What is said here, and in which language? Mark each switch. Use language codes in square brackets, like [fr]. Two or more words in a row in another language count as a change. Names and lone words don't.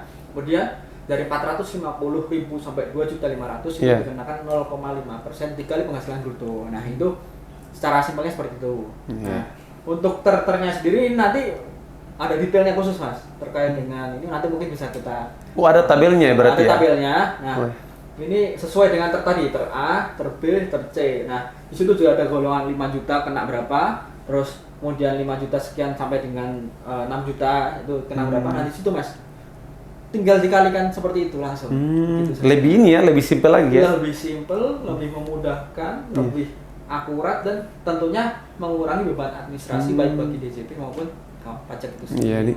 [id] Kemudian dari 450 ribu sampai 2.500.000 itu dikenakan 0,5% dikali penghasilan bruto. Nah, itu secara simpelnya seperti itu. Nah, untuk ternya sendiri ini nanti ada detailnya khusus Mas terkait dengan ini, nanti mungkin bisa kita. Ada tabelnya berarti ada tabelnya. Nah, ini sesuai dengan ter tadi, ter A, ter B, ter C. Nah, di situ juga ada golongan 5 juta kena berapa, terus kemudian 5 juta sekian sampai dengan 6 juta itu kena berapa. Nah, di situ Mas tinggal dikalikan seperti itu langsung. Gitu lebih ini ya, lebih simpel lagi ya. Lebih simpel, lebih memudahkan, lebih akurat dan tentunya mengurangi beban administrasi baik bagi DJP maupun pajak itu sendiri.